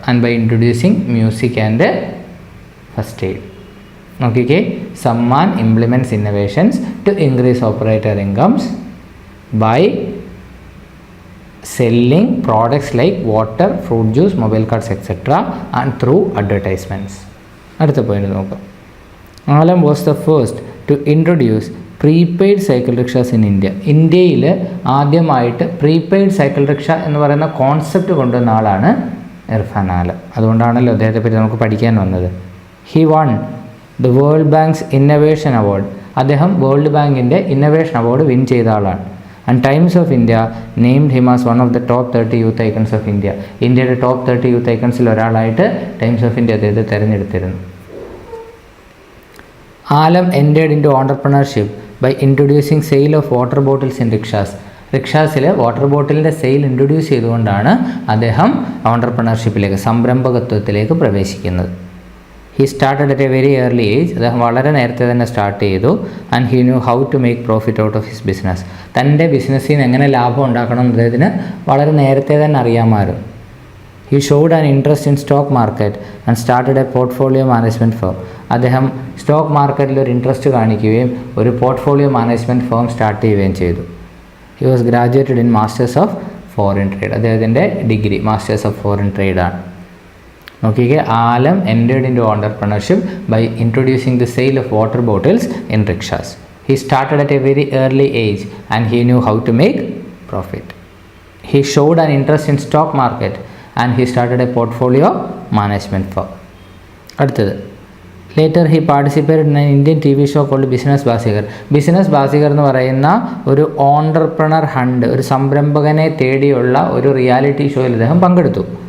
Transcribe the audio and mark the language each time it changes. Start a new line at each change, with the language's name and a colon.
English: and by introducing music and first aid. നോക്കിക്കേ, Sammaan implements innovations to increase operator incomes by selling products like water, fruit juice, mobile cards, etc. and through advertisements.
Malayalam: അടുത്ത point നോക്കാം.
English: Alam was the first to introduce prepaid cycle rickshaws in India.
Malayalam: ഇന്ത്യയിൽ ആദ്യമായിട്ട് prepaid cycle rickshaw എന്ന് പറയുന്ന concept കൊണ്ടുവന്ന ആളാണ് ഇർഫാൻ ആലം. അതുകൊണ്ടാണല്ലോ അദ്ദേഹത്തെ പറ്റി നമുക്ക് പഠിക്കാൻ വന്നത്.
English: He won the World Bank's innovation award.
Malayalam: അദ്ദേഹം വേൾഡ് ബാങ്കിൻ്റെ ഇന്നൊവേഷൻ അവാർഡ് വിൻ ചെയ്ത ആളാണ്.
English: And Times of India named him as one of the top 30 youth icons of India.
Malayalam: ഇന്ത്യയുടെ ടോപ്പ് 30 യൂത്ത് ഐക്കൺസിൽ ഒരാളായിട്ട് ടൈംസ് ഓഫ് ഇന്ത്യ അദ്ദേഹത്തെ തിരഞ്ഞെടുത്തിരുന്നു.
English: Alam entered into entrepreneurship by introducing sale of water bottles in rickshaws.
Malayalam: റിക്ഷാസിൽ water ബോട്ടിലിൻ്റെ sale introduce ചെയ്തുകൊണ്ടാണ് അദ്ദേഹം ഓണ്ടർപ്രണർഷിപ്പിലേക്ക്, സംരംഭകത്വത്തിലേക്ക് പ്രവേശിക്കുന്നത്.
English: He started at a very early age.
Malayalam: അദ്ദേഹം വളരെ നേരത്തെ തന്നെ സ്റ്റാർട്ട് ചെയ്തു.
English: And he knew how to make profit out of his business.
Malayalam: തൻ്റെ ബിസിനസ്സിൽ നിന്ന് എങ്ങനെ ലാഭം ഉണ്ടാക്കണം എന്ന് അദ്ദേഹത്തിന് വളരെ നേരത്തെ തന്നെ അറിയാമായിരുന്നു.
English: He showed an interest in stock market and started a portfolio management firm.
Malayalam: അദ്ദേഹം സ്റ്റോക്ക് മാർക്കറ്റിൽ ഒരു ഇൻട്രസ്റ്റ് കാണിക്കുകയും ഒരു പോർട്ട്ഫോളിയോ മാനേജ്മെൻറ്റ് ഫേം സ്റ്റാർട്ട് ചെയ്യുകയും ചെയ്തു.
English: He was graduated in masters of foreign trade.
Malayalam: അദ്ദേഹത്തിൻ്റെ degree masters of foreign trade ആണ്.
English: നോക്കിക്കേ, Alam entered into entrepreneurship by introducing the sale of water bottles in rickshaws. He started at a very early age and he knew how to make profit. He showed an interest in stock market and he started a portfolio management firm. അടുത്തത്, later he participated in Indian TV show called business Baazigar.
Malayalam: Business ബാസികർ എന്ന് പറയുന്ന ഒരു entrepreneur hunt, ഒരു സംരംഭകനെ തേടിയുള്ള ഒരു reality ഷോയിൽ അദ്ദേഹം പങ്കെടുത്തു.